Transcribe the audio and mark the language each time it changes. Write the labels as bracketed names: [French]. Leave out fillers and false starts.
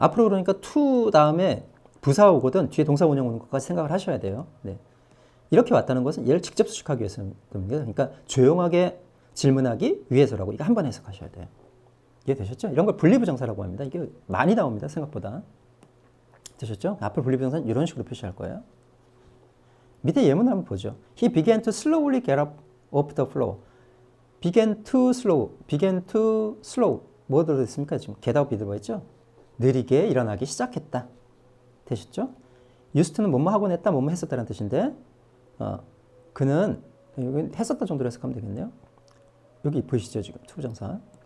[Korean] 앞으로 그러니까 to 다음에 부사 오거든 뒤에 동사 원형 오는 것까지 생각을 하셔야 돼요. 네. 이렇게 왔다는 것은 얘를 직접 수식하기 위해서입니다. 그러니까 조용하게 질문하기 위해서라고 이거 한번 해석하셔야 돼요. 이해되셨죠? 이런 걸 분리부정사라고 합니다. 이게 많이 나옵니다. 생각보다. 되셨죠? 앞으로 분리부정사는 이런 식으로 표시할 거예요. 밑에 예문을 한번 보죠. [English] He began to slowly get up off the floor. began to slow. [Korean] 뭐 들어있습니까? 지금 [English] get up [Korean] 이 들어있죠? 느리게 일어나기 시작했다. 되셨죠? used to는 뭐뭐 하곤 했다, 뭐뭐 했었다는 뜻인데 그는 했었다 정도로 해석하면 되겠네요. 여기 보이시죠? 지금 투부정사.